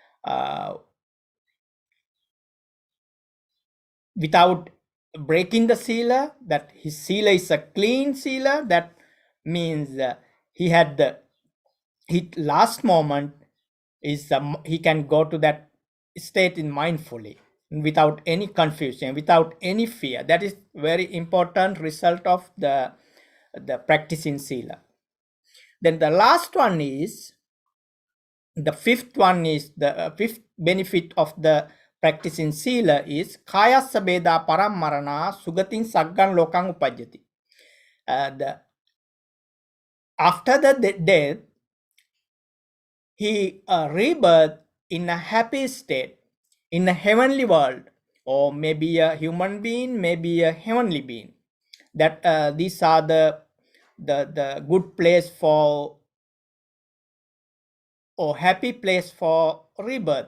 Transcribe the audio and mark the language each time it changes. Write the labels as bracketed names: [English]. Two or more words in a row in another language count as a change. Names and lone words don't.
[English] without breaking the sila, that his sila is a clean sila, that means he had the his last moment is he can go to that state in mindfully, without any confusion, without any fear. That is very important result of the practice in sila. Then the last one is, the fifth one is the fifth benefit of the practice in sila is [Pali] kaya sabeda param marana sugatin saggan lokang upajati. [English] After the death, he rebirth in a happy state, in a heavenly world, or maybe a human being, maybe a heavenly being. that these are the good place for, or happy place for rebirth.